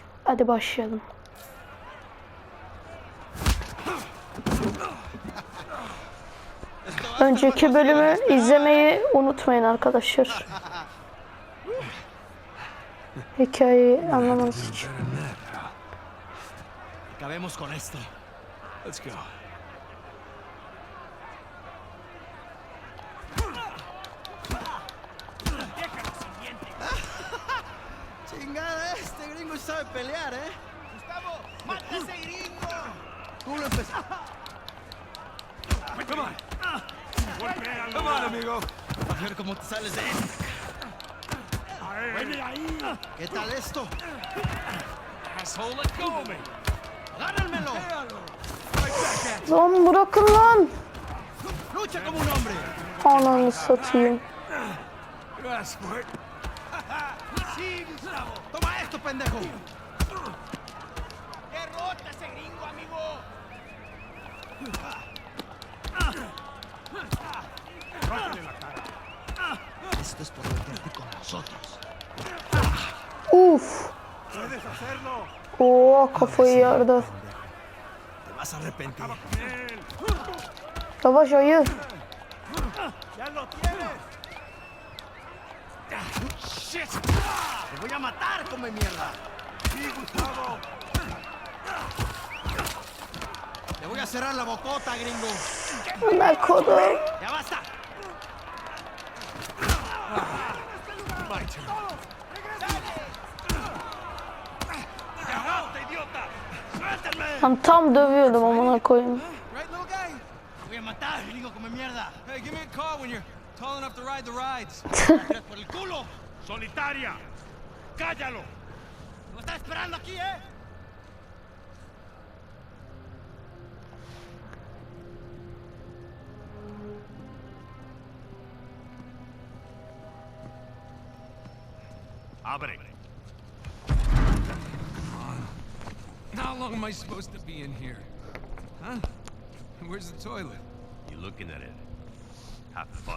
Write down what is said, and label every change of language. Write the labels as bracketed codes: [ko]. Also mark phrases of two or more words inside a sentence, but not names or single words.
[tr] Hadi başlayalım. Önceki bölümü izlemeyi unutmayın arkadaşlar. Hikayeyi anlamanız için. [es] Acabemos con esto. [en] Let's go. [es] Chingada, este gringo sabe pelear, ¿eh? Gustavo, mata ese gringo. Tú lo empezaste. [en] Come on. Come on, amigo. [es] A ver cómo te sales de esta. Vení ahí. ¿Qué tal esto? [en] Asshole, let go of me. [es] Agárrenmelo. [tr] Lan bırakın lan. [es] Lucha como un hombre. [tr] Ananı satayım. [es] Sí, Gustavo. Toma esto, pendejo. Derrota ese gringo, amigo. Rótale la cara. Esto es por meterte con nosotros. Uf. Puedes hacerlo. [tr] Oo, kafayı yardı. [es] Te vas a arrepentir. [tr] Yavaş ayı. [es] Ya lo tienes. Shit. Te voy a matar, come mierda. Sí, Gustavo. Te voy a cerrar la bocota, gringo. [tr] Ne kodum. [es] Ya basta. [en] My turn. [es] idiota! Suéltenme. [tr] Lan tam dövüyordum amına koyayım. [en] Right, little guy? [es] Te voy a matar, gringo, come mierda. [en] Hey, give me a call when you're tall enough to ride the rides. [es] Por el culo. Solitaria. Cállalo. ¿No estás esperando aquí, eh? Abre. [en] How long am I supposed to be in here? Huh? Where's the toilet? You looking at it? Have fun.